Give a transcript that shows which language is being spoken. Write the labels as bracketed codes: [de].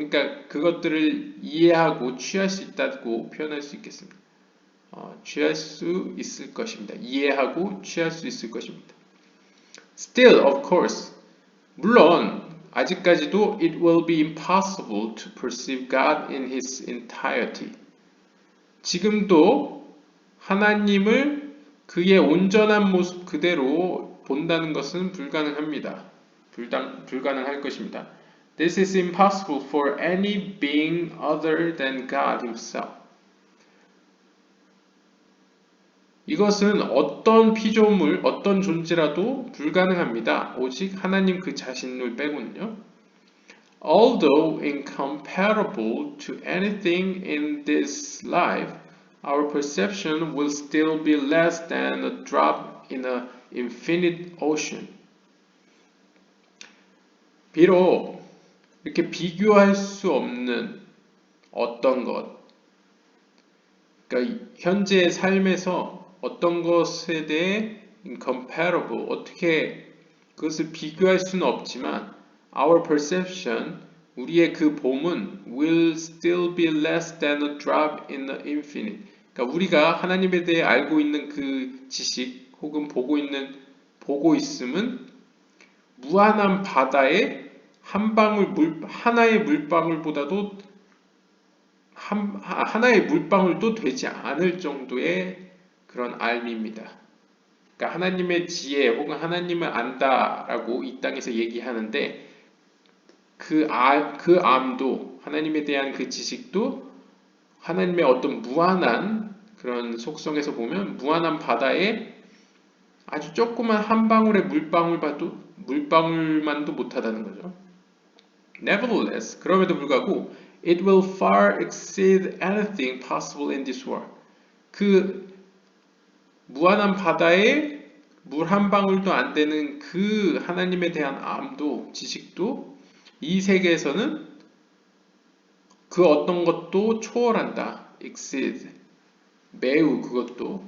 [ko] 그러니까 그것들을 이해하고 취할 수 있다고 표현할 수 있겠습니다. 취할 수 있을 것입니다. 이해하고 취할 수 있을 것입니다. [en] Still, of course, [ko] 물론 아직까지도 [en] it will be impossible to perceive God in His entirety. [ko] 지금도 하나님을 그의 온전한 모습 그대로 본다는 것은 불가능합니다. 불가능할 것입니다. [en] This is impossible for any being other than God Himself. [ko] 이것은 어떤 피조물, 어떤 존재라도 불가능합니다. 오직 하나님 그 자신을 빼고는요. [en] Although incomparable to anything in this life, our perception will still be less than a drop in an infinite ocean. [ko] 비록 이렇게 비교할 수 없는 어떤 것, 그러니까 현재의 삶에서 어떤 것에 대해 incomparable, 어떻게 그것을 비교할 수는 없지만 [en] our perception, [ko] 우리의 그 봄은 [en] will still be less than a drop in the infinite. [ko] 그러니까 우리가 하나님에 대해 알고 있는 그 지식 혹은 보고 있음은 무한한 바다의 하나의 물방울보다도 하나의 물방울도 되지 않을 정도의 그런 알미입니다. 그러니까 하나님의 지혜 혹은 하나님을 안다라고 이 땅에서 얘기하는데 그 암도 하나님에 대한 그 지식도 하나님의 어떤 무한한 그런 속성에서 보면 무한한 바다에 아주 조그만 한 방울의 물방울만도 못하다는 거죠. [en] Nevertheless, [ko] 그럼에도 불구하고 [en] it will far exceed anything possible in this world. [ko] 그 무한한 바다에 물 한 방울도 안 되는 그 하나님에 대한 암도 지식도 이 세계에서는 그 어떤 것도 초월한다. exceed. 매우 그것도.